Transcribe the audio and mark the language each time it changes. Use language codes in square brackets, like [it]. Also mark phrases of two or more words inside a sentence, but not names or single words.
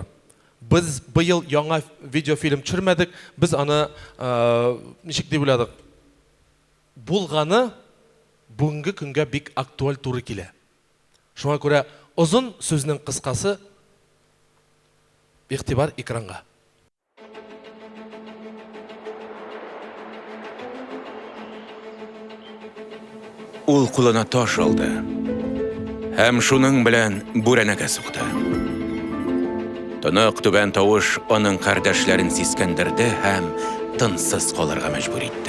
[uz] Biz bu yil yangi video film tushirmadik. Biz uni nechik deb o'yladik? Bo'lgani bugungi kunga bek aktual to'g'ri keladi. Shunga ko'ra uzun so'zning qisqasi e'tibor ekranga. [tt] Ул кулына таш алды. Һәм шуның белән бүрәнәгә сукты. Тонык түбән тавыш аның кардәшләрен сискәндерде һәм тынсыз калырга мәҗбүр итте.